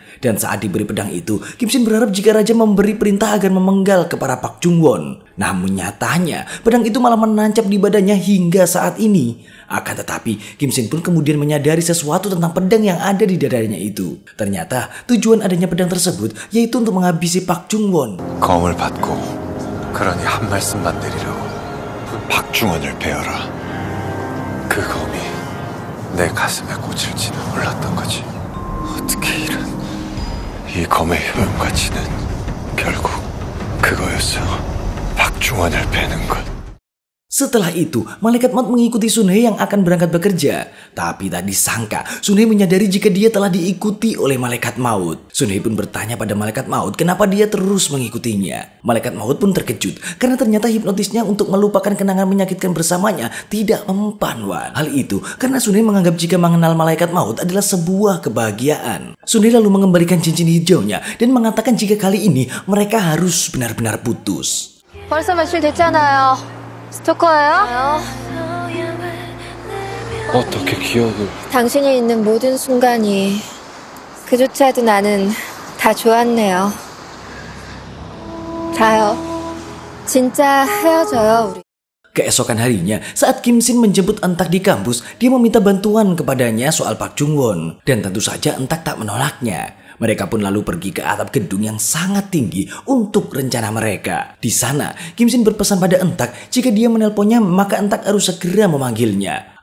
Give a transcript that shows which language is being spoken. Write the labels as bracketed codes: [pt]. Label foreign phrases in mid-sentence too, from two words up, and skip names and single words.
[id] Dan saat diberi pedang itu, Kim Shin berharap jika raja memberi perintah agar memenggal ke para Park Jung Won. Namun nyatanya, pedang itu malah menancap di badannya hingga saat ini. Akan tetapi, Kim Shin pun kemudian menyadari sesuatu tentang pedang yang ada di dadanya itu. Ternyata, tujuan adanya pedang tersebut yaitu untuk menghabisi Park Jung Won. [ko] 검을 받고 그러니 한 말씀만 내리라고. 박중원을 베어라. 그 검이 내 가슴에 꽂힐지는 몰랐던 거지. 어떻게 이 검의 효용 가치는 결국 그거였어. 박중원을 베는 것. [id] Setelah itu, malaikat maut mengikuti Sun Hee yang akan berangkat bekerja. Tapi tak disangka, Sun Hee menyadari jika dia telah diikuti oleh malaikat maut. Sun Hee pun bertanya pada malaikat maut kenapa dia terus mengikutinya. Malaikat maut pun terkejut karena ternyata hipnotisnya untuk melupakan kenangan menyakitkan bersamanya tidak mempan, Wan. Hal itu karena Sun Hee menganggap jika mengenal malaikat maut adalah sebuah kebahagiaan. Sun Hee lalu mengembalikan cincin hijaunya dan mengatakan jika kali ini mereka harus benar-benar putus. [ko] 벌써 며칠 됐잖아요. 스토커예요? 어떻게 기억을... 당신이 있는 모든 순간이 그조차도 나는 다 좋았네요. 자요. 진짜 헤어져요, 우리. [id] Keesokan harinya, saat Kim Shin menjemput Entak di kampus, dia meminta bantuan kepadanya soal Park Jung Won. Dan tentu saja Entak tak menolaknya. Mereka pun lalu pergi ke atap gedung yang sangat tinggi untuk rencana mereka. Di sana, Kim Shin berpesan pada Entak jika dia menelponnya maka Entak harus segera memanggilnya.